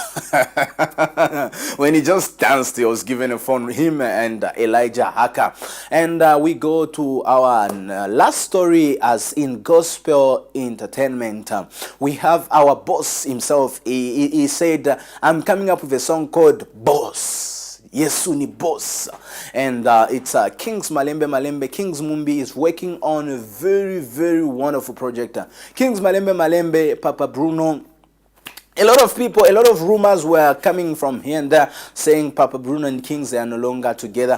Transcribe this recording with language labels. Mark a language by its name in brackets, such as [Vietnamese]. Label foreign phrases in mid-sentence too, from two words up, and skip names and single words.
[English] When he just danced, he was given a phone, him and Elijah Haka. And we go to our last story, as in gospel entertainment. We have our boss himself. He said, I'm coming up with a song called Boss. [Bemba] Yesu ni boss, [English] and it's Kings Malembe. Kings Mumbi is working on a very, very wonderful project. Kings Malembe, Papa Bruno. A lot of people, a lot of rumors were coming from here and there saying Papa Bruno and Kings, they are no longer together.